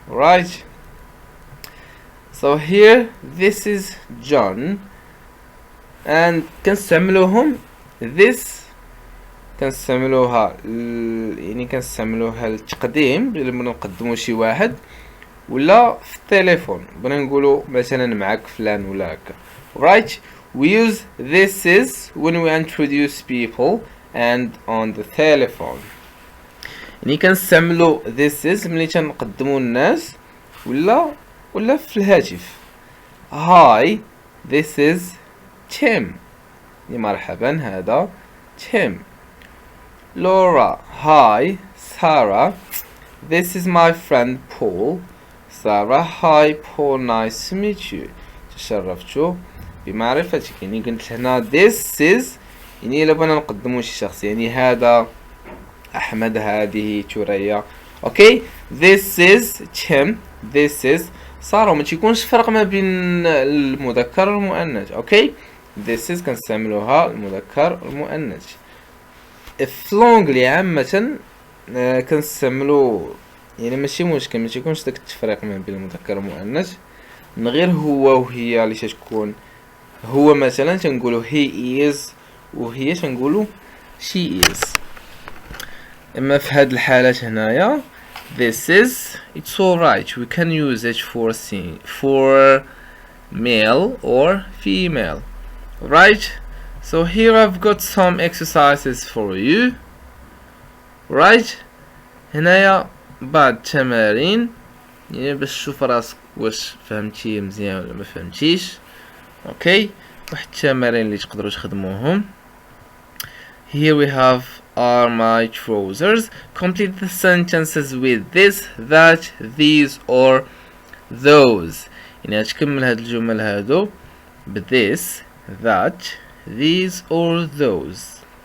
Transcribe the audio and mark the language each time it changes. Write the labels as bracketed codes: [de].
[en] right, so here this is John and [ar] كنستعملوهم this كنستعملوها يعني كنستعملوها للتقديم لما نقدمو شي واحد ولا في التليفون بغينا نقولوا مثلا معاك فلان ولا هكا. [en] right, we use this is when we introduce people and on the telephone. [ar] يعني كنستعملوا [en] this is [ar] ملي تنقدموا الناس ولا في الهاتف. [en] hi this is Tim [ar] يعني مرحبا هذا [en] Tim. Laura hi Sarah this is my friend Paul. Sarah hi Paul nice to meet you [ar] تشرفت بمعرفتك. يعني قلت هنا [en] this is [ar] يعني إلا بغينا نقدمو شي شخص يعني هذا أحمد هذه ثريا. [en] okay this is Tim this is [ar] صاروا ما تيكونش فرق ما بين المذكر والمؤنث. okay this is كنستعملوها المذكر والمؤنث. في لونغلي عامة كنستعملو يعني ماشي مشكل ما تيكونش داك التفريق ما بين المذكر والمؤنث من غير هو وهي اللي تكون هو مثلا تنقولو [en] he is [ar] وهي تنقولو [en] she is. [ar] اما في هاد الحالات هنايا [en] this is it's alright we can use it for male or female. right, so here I've got some exercises for you. [ar] right, هنايا بعض التمارين يعني باش تشوف راسك واش فهمتي مزيان ولا ما فهمتيش. اوكي واحد التمارين اللي تقدروا تخدموهم. [en] here we have are my trousers. complete the sentences with this, that, these or those. [ar] يعني تكمل هاد الجمل هادو ب this, that, these or those.